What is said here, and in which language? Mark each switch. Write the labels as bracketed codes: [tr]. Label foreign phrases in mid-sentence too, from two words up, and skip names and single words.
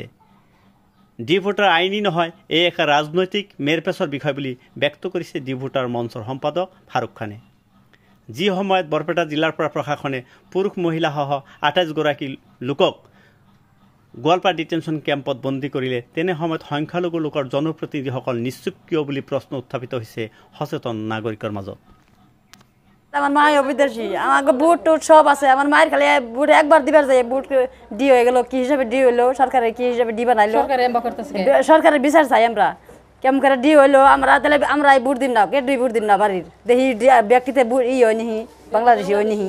[as] ডি ভোটাৰ আইনী নহয়, এই এক ৰাজনৈতিক মেৰপেচৰ বিষয় বুলি ব্যক্ত কৰিছে ডি ভোটাৰ মঞ্চৰ সম্পাদক ফাৰুক খানে। যি সময়ত বৰপেটা জিলাৰ পৰা প্ৰশাসনে পুৰুষ মহিলাসহ ২৮ গৰাকী লোকক গোৱালপাৰা ডিটেনশ্যন কেম্পত বন্দী কৰিলে, তেনে সময়ত সংখ্যালঘু লোকৰ জনপ্ৰতিনিধিসকল নিশ্চুপ কিয় বুলি প্ৰশ্ন উত্থাপিত হৈছে সচেতন নাগৰিকৰ মাজত। [bn] আমার মায়ও বিদেশি, আমাকে বুট টুট সব আছে। আমার মায়ের খালি বুট একবার দিবার যায়, বুট ডি হয়ে গেল, কি হিসাবে ডি হইলো, সরকারের কি হিসাবে ডি বানাইলো, সরকারের বিচার চাই আমরা কেমন করে ডি হইলো। আমরা তাহলে আমরা বুট দিন না, কে 2 বুট দিন না বাড়ির দেখি ব্যক্তিতে হয় নিহি, বাংলাদেশি হয় নিহি।